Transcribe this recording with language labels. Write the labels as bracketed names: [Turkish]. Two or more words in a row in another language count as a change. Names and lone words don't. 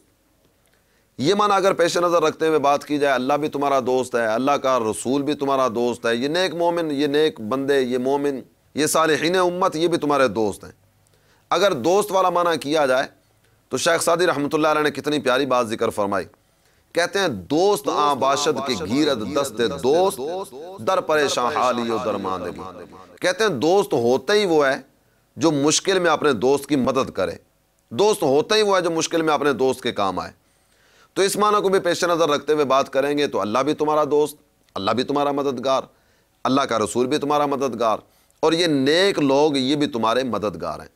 [Urdu] یہ معنی اگر پیش نظر رکھتے ہوئے بات کی جائے، اللہ بھی تمہارا دوست ہے، اللہ کا رسول بھی تمہارا دوست ہے، یہ نیک مومن، یہ نیک بندے، یہ مومن، یہ صالحین امت، یہ بھی تمہارے دوست ہیں۔ اگر دوست والا معنی کیا جائے تو شیخ سعدی [Arabic] رحمۃ اللہ علیہ [Urdu] نے کتنی پیاری بات ذکر فرمائی کہتے ہیں [Persian] دوست آں باشد کی گیرد دست دوست در پریشان حالی و درماندگی. [Urdu] کہتے ہیں دوست ہوتا ہی وہ ہے جو مشکل میں اپنے دوست کی مدد کرے. دوست ہوتا ہی وہ ہے جو مشکل میں اپنے دوست کے کام آئے. تو اس معنی کو بھی پیش نظر رکھتے ہوئے بات کریں گے تو اللہ بھی تمہارا دوست، اللہ بھی تمہارا مددگار، اللہ کا رسول بھی تمہارا مددگار، اور یہ نیک لوگ یہ بھی تمہارے مددگار ہیں.